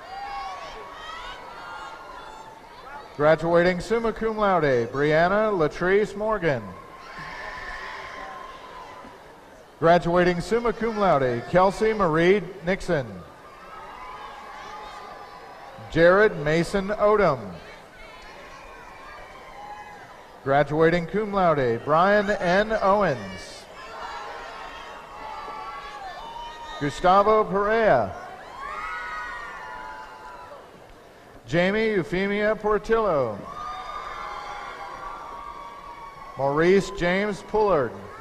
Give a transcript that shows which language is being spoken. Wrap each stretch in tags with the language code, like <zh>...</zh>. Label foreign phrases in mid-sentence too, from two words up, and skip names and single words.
<en>Graduating</en> <la>summa cum laude,</la> <en>Brianna Latrice Morgan.</en> <la>Graduating summa cum laude,</la> <en>Kelsey Marie Nixon. Jared Mason Odom.</en> <la>Graduating cum laude,</la> <en>Brian N. Owens. Gustavo Perea. Jamie Euphemia Portillo. Maurice James Pullard.</en>